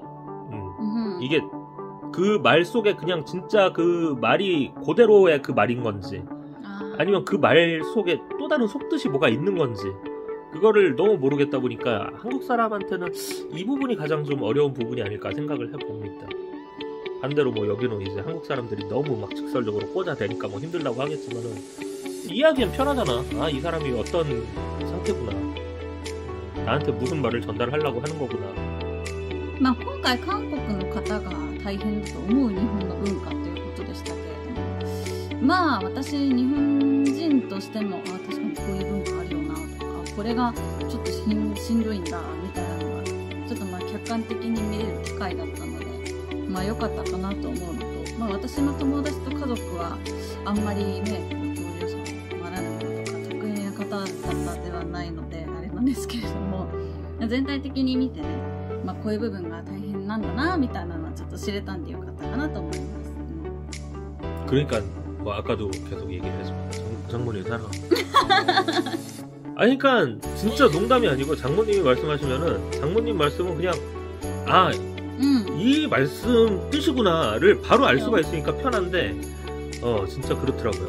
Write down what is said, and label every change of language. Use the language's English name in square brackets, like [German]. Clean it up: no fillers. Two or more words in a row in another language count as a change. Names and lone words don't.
[Korean] 이게 그 말 속에 그냥 진짜 그 말이 그대로의 그 말인 건지, 아니면 그 말 속에 또 다른 속뜻이 뭐가 있는 건지, 그거를 너무 모르겠다 보니까 한국 사람한테는 이 부분이 가장 좀 어려운 부분이 아닐까 생각을 해봅니다. 반대로 뭐 여기는 이제 한국 사람들이 너무 막 직설적으로 꽂아대니까 뭐 힘들다고 하겠지만은, 이야기는 편하잖아. 이 사람이 어떤 상태구나, 나한테 무슨 말을 전달하려고 하는 거구나. [Japanese] 今回韓国の方が大変だと思う日本の文化ということでしたけれども、私日本人としても確かにこういう文化あるよなとか、これがちょっとしんどいんだみたいなのがちょっと客観的に見れる機会だったので、良かったかなと思うのと、私の友達と家族はあんまりね、共有者ならぬとか得意な方だったではないのであれなんですけれども、全体的に見てね、こういう部分が大変なんだなみたいなのはちょっと知れたんでよかったかなと思います。 [Korean] 그러니까 뭐 아까도 계속 얘기를 했지만 장모님 사랑. 아니 그러니까 진짜 농담이 아니고 장모님이 말씀하시면은 장모님 말씀은 그냥 이 말씀 뜻이구나를 바로 알 수가 있으니까 편한데, 진짜 그렇더라고요.